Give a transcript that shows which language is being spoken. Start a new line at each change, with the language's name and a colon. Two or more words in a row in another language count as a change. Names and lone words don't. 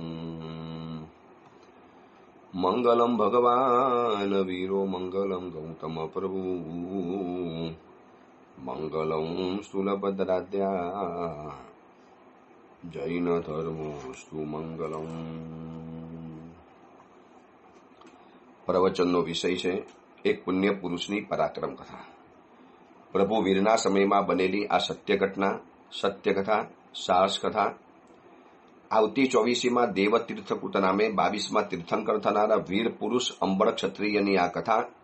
Sanskrit: मंगलम भगवान वीरो मंगलम गौतम प्रभु मंगलम स्थूलभद्राद्या जैन धर्मोस्तु मंगलम।
Gujarati: प्रवचनનો વિષય છે એક પુણ્ય પુરુષની પરાક્રમ કથા। પ્રભુ વીરના સમયમાં બનેલી આ સત્ય ઘટના, સત્ય કથા, સાહસ કથા આવતી 24મીમાં દેવતીર્થકૂટ નામે 22માં તીર્થંકર થનારા વીર પુરુષ અંબળ ક્ષત્રિયની આ કથા।